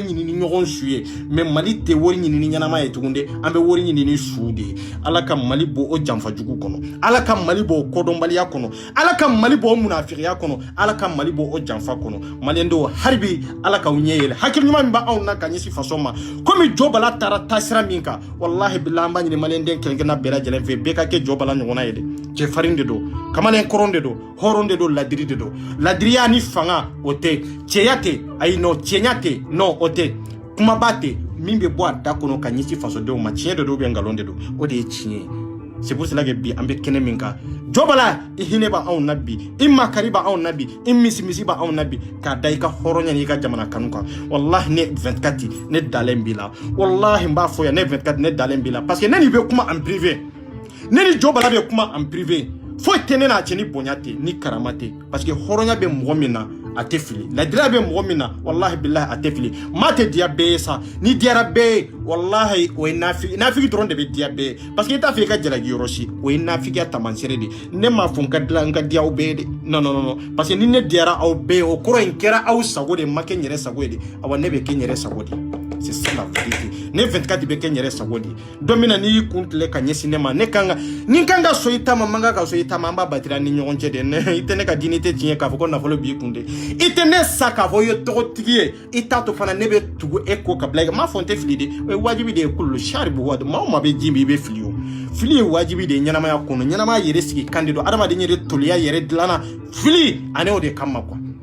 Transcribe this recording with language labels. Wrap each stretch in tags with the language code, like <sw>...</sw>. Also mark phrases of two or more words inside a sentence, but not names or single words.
<bm>ɲini ni ɲɔgɔn su ye mais Mali tɛ wari ɲini ni ɲɛnama ye tugun de an bɛ wari ɲini ni su de ye ala ka Mali bɔ o janfa jugu kɔnɔ ala ka Mali bɔ o kodɔnbaliya kɔnɔ ala ka Mali bɔ o munafigiya kɔnɔ ala ka Mali bɔ o janfa kɔnɔ maliyɛndenw haribi ala k'aw ɲɛ yɛlɛ hakili ɲuman min b'anw na ka ɲɛsin faso ma komi Jɔ Bala taara taasira min kan wallahi bilahi an b'a ɲini maliyɛnden kelen-kelenna bɛɛ lajɛlen fɛ bɛɛ ka kɛ Jɔ Bala ɲɔgɔnna ye dɛ cɛfarin de don kamalen kɔrɔn de don hɔrɔn de don ladiri de don ladiriya ni fanga o tɛ cɛya tɛ ayi non cɛya tɛ non o tɛ kumaba tɛ min bɛ bɔ a da kɔnɔ ka ɲɛsin fasodenw ma tiɲɛ de don</bm> <fr>ou bien</fr> <bm>nkalon de don o de ye tiɲɛ ye</bm> <fr>c'est pour cela que</fr> <bm>bi an bɛ kɛnɛ min kan Jɔ Bala i hinɛ b'anw na bi i makari b'anw na bi i misimisi b'anw na bi k'a da i ka hɔrɔnya n'i ka jamana kanu kan wallahi ne 24 ne dalen b'i la wallahi n b'a fɔ yan ne 24 ne dalen b'i la parce que ne ni bɛ kuma</bm> <fr>en privé</fr> <bm>ne ni Jɔ Bala bɛ kuma</bm> <fr>en privé</fr> <bm>foyi tɛ ne n'a cɛ ni bonya tɛ ni karama tɛ</bm> <fr>parce que</fr> <bm>hɔrɔnya bɛ mɔgɔ min na a tɛ fili ladiriya bɛ mɔgɔ min na wallahi billahi a tɛ fili maa tɛ diya bɛɛ ye sa ni diyara bɛɛ ye wallahi o ye nafigi dɔrɔn de bɛ diya bɛɛ ye</bm> <fr>parce que</fr> <bm>i t'a fɛ i ka jalaki yɔrɔ si o ye nafigiya taamasere de ne m'a fɔ n ka diya aw bɛɛ ye de</bm> <fr>non non non parce que</fr> <bm>ni ne diyara aw bɛɛ ye o kɔrɔ in kɛra aw sago de ma kɛ n yɛrɛ sago ye de awa ne bɛ kɛ n yɛrɛ sago de</bm> <fr>c'est ça la vérité</fr> <bm>ne 24 bɛ kɛ n yɛrɛ sago de don min na n'i y'i kun tile ka ɲɛsin ne ma ne kan ka ni n kan ka so i ta ma n man kan ka so i ta ma an b'a batira ni ɲɔgɔn cɛ de i tɛ ne ka dignité tiɲɛ k'a fɔ ko nafolo b'i kun de i tɛ ne sa k'a fɔ i ye tɔgɔtigi ye i t'a to fana ne bɛ tugu e ko ka bila i kan n m'a fɔ n tɛ fili de o ye wajibi de ye kullu sari bu wadu maa o maa bɛ ji min i bɛ fili o fili ye wajibi de ye ɲɛnamaya kɔnɔ ɲɛnamaya yɛrɛ sigi kan de don adamaden yɛrɛ toliya yɛrɛ dilanna fili ani o de kama quoi</bm>